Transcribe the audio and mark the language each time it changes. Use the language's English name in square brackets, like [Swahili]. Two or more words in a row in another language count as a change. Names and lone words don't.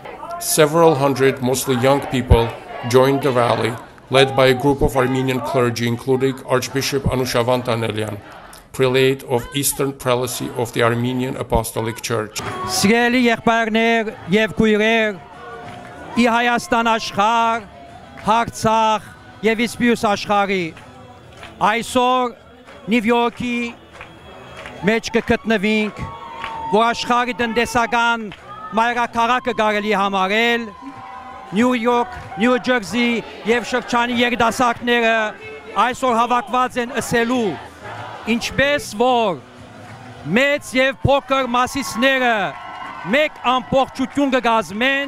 [English] Several hundred, mostly young people, joined the rally, led by a group of Armenian clergy, including Archbishop Anushavan Tanelian, prelate of Eastern Prelacy of the Armenian Apostolic Church. [Armenian] Սիրելի եղբայրներ եւ քույրեր, ի Հայաստան աշխարհ, Արցախ եւ Իսպյուս աշխարհի, այսօր Նյու Յորքի մեջ կգտնվենք, որ աշխարհի տնտեսական մայրաքաղաքը կարելի համարել, Նյու Յորք, Նյու Ջերսի եւ շրջանի երիտասարդները այսօր հավաքված են ասելու, ինչպես որ մեծ եւ փոքր մասիսները մեկ ամբողջություն կգազմեն,